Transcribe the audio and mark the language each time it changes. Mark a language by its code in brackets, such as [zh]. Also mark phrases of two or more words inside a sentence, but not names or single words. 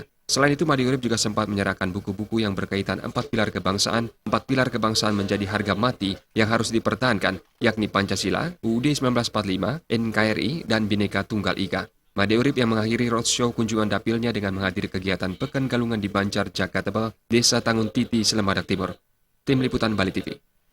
[id] Selain itu, Made Urip juga sempat menyerahkan buku-buku yang berkaitan 4 pilar kebangsaan. 4 pilar kebangsaan menjadi harga mati yang harus dipertahankan, yakni Pancasila, UUD 1945, NKRI, dan Bhinneka Tunggal Ika. Made Urip yang mengakhiri roadshow kunjungan dapilnya dengan menghadiri kegiatan Pekan Galungan di Banjar, Jakarta, Desa Tangun Titi, Selemadak Timur. Tim Liputan Bali TV.